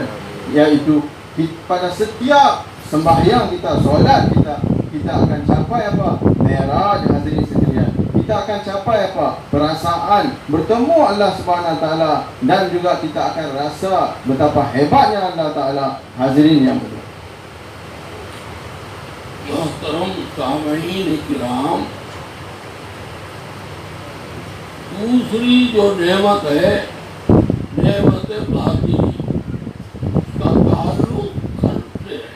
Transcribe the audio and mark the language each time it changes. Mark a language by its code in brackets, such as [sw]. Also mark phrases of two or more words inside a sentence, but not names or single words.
[ms] Iaitu pada setiap sembahyang kita, solat kita akan capai apa? Mi'raj, hadirin sekalian. Kita akan capai apa? Perasaan bertemu Allah [ar] سبحانه وتعالى, [ms] dan juga kita akan rasa betapa hebatnya Allah Taala, hadirin yang mulia. [ur] محترم سامعین کرام، دوسری جو نعمت ہے نعمت باطنی، اس کا تعلق قلب سے ہے.